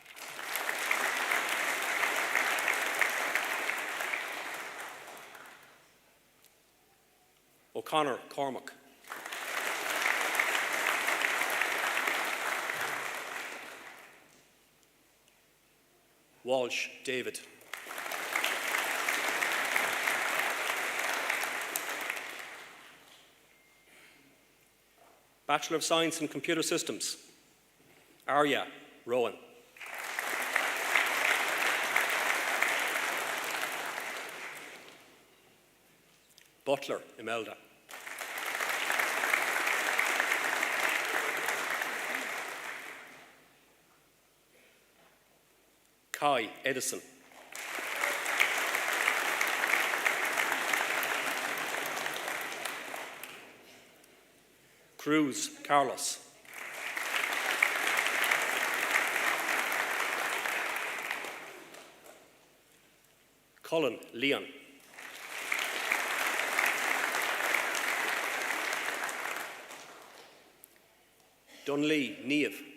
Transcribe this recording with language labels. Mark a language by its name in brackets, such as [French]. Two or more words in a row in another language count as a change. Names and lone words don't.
[English] O'Connor Cormac. Walsh David. Bachelor of Science in Computer Systems, Arya Rowan. Butler Imelda. Kai Edison. Cruz Carlos. Cullen Leon. Dunlea Niamh.